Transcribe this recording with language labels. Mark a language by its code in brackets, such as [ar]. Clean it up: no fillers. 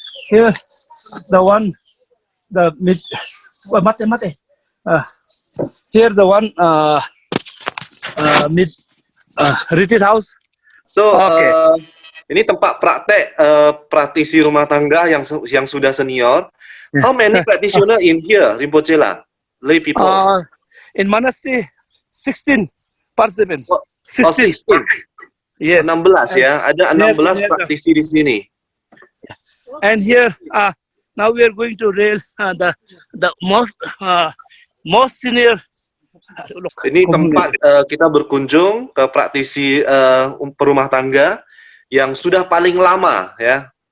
[en] Here, the one, the mid, here the one, mid, retreat house. So, Oke. [id] ini tempat praktek praktisi rumah tangga yang sudah senior. [en] How many practitioner in here, Rinpoche lah? Lay people. In monastery, 16 participants. Oh, 16. 16. Yes. [id] 16 ya, ada 16 [en] Yes. [id] praktisi di sini. [en] And here, now we are going to rail the most senior. [id] Ini tempat kita berkunjung ke praktisi perumah tangga yang sudah paling lama ya.